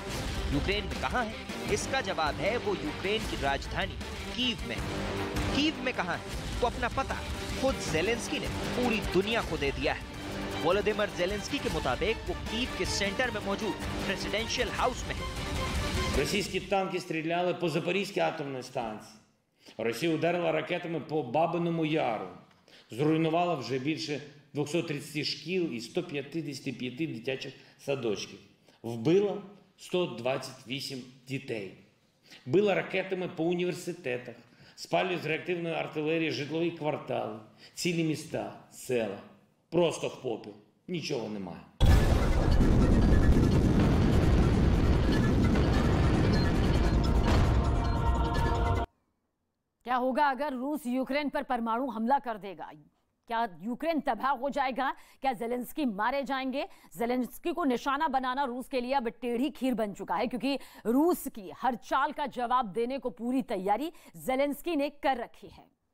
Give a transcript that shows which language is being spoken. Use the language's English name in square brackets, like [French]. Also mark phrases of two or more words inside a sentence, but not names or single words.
[Hindi] यूक्रेन में कहां है? इसका जवाब है वो यूक्रेन की राजधानी कीव में। कीव में कहां है तो अपना पता खुद ज़ेलेंस्की ने पूरी दुनिया को दे दिया है। वोलोदिमीर ज़ेलेंस्की के मुताबिक वो कीव के सेंटर में मौजूद [English] presidential house [Hindi] में है। [Ukrainian] Російські танки стріляли по Запорізькій атомній станції. Росія ударила ракетами по Бабиному Яру. Зруйнувала вже більше 230 шкіл і 155 дитячих садочків. Вбила 128 дітей. Била ракетами по університетах. Спалює з реактивної артилерії житлові квартали, цілі міста, села. Просто в попіл. Нічого немає. [Hindi] क्या होगा अगर रूस यूक्रेन पर परमाणु हमला कर देगा? क्या यूक्रेन तबाह हो जाएगा? क्या ज़ेलेंस्की मारे जाएंगे? ज़ेलेंस्की को निशाना बनाना रूस के लिए अब टेढ़ी खीर बन चुका है, क्योंकि रूस की हर चाल का जवाब देने को पूरी तैयारी ज़ेलेंस्की ने कर रखी है।